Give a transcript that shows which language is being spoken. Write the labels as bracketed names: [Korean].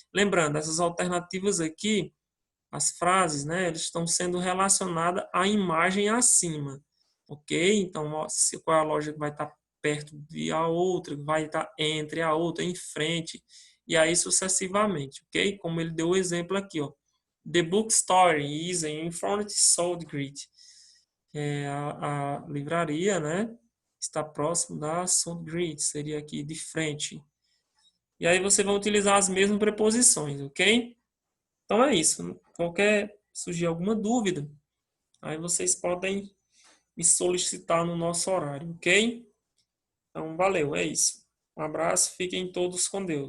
[Portuguese] Lembrando, essas alternativas aqui, as frases, né, elas estão sendo relacionadas à imagem acima, ok? Então, qual é a loja que vai estar perto de a outra, vai estar entre a outra, em frente, e aí sucessivamente, ok? Como ele deu o exemplo aqui, ó. [English] The bookstore is in front of Southgate. [Portuguese] A livraria, né, está próximo da Southgate, seria aqui de frente. E aí você vai utilizar as mesmas preposições, ok? Então é isso. Qualquer surgir alguma dúvida, aí vocês podem me solicitar no nosso horário, ok? Então valeu, é isso. Um abraço, fiquem todos com Deus.